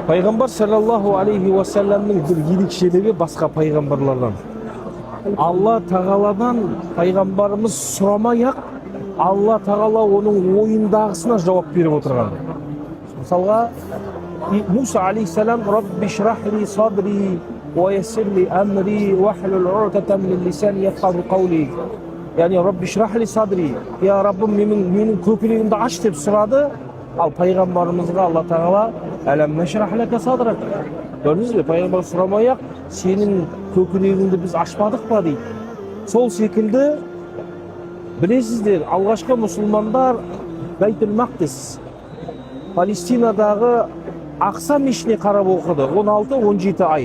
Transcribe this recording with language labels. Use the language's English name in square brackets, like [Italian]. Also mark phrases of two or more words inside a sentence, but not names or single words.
[Kazakh] Пайғамбар [Arabic] صلى الله عليه وسلم [Kazakh] бір ерекшелігі басқа пайғамбарлардан. Алла тағаладан пайғамбарымыз сұрамай-ақ, Алла тағала оның ойындағысына жауап беріп отырған. Мысалға, [Arabic] موسى عليه السلام رب اشرح لي صدري ويسر لي أمري واحلل عقدة من لساني يفقهوا قولي». [Kazakh] Яғни [Arabic] «رب اشرح لي صدري», [Kazakh] «Я Раббым, менің көкірегімді аш» деп сұрады. Ал пайғамбарымызға Алла тағала [Arabic] «ألم نشرح لك صدرك». [Kazakh] Көрдіңіз бе, пайғамбар сұрамай-ақ, сенің көкірегіңді біз ашпадық па дейді. Сол секілді білесіздер, алғашқы мұсылмандар Бәйтул Мақдис, Палестинадағы Ақса мешітіне қарап оқыды 16-17 ай.